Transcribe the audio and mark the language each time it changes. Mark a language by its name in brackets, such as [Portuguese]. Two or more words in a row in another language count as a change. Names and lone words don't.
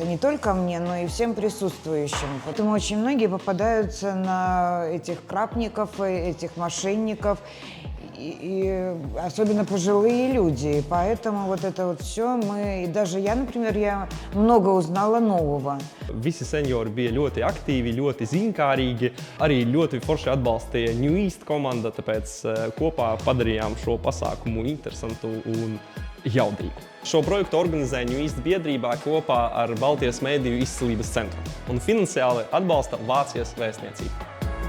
[Russian] Не только мне, но и всем присутствующим. Поэтому очень многие попадаются на этих крапников, этих мошенников, и особенно пожилые люди. И поэтому вот это вот все мы, и даже я, например, я много узнала нового. [Latvian] Visi seniori bija ļoti aktīvi, ļoti ziņkārīgi, arī ļoti forši atbalstīja New East komanda, tāpēc kopā padarījām šo pasākumu interesantu un jaudīgu. Šo projektu organizē New East biedrībā kopā ar Baltijas mediju izcilības centru un finansiāli atbalsta Vācijas vēstniecību.